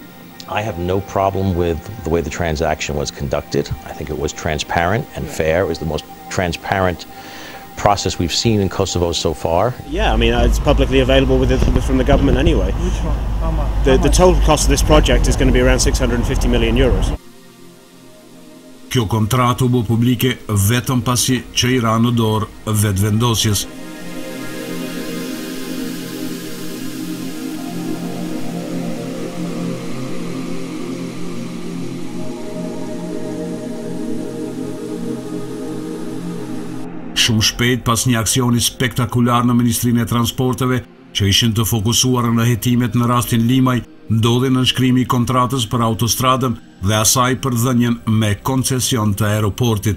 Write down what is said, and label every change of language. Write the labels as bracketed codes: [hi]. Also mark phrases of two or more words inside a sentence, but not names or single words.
[en] I have no problem with the way the transaction was conducted. I think it was transparent and fair. It was the most transparent process we've seen in Kosovo so far. Yeah, I mean, it's publicly available from the government anyway. Which one? How much? The total cost of this project is going to be around 650 million euros. [sq] Kjo kontratë u bë publike vetëm pasi që i ra në dorë vetëvendosjes. Shumë shpejt pas një aksioni spektakular në Ministrinë e Transporteve, që ishin të fokusuar në hetimet në rastin Limaj, ndodhi nënshkrimi i kontratës për autostradën dhe asaj për dhënien me koncesion të aeroportit.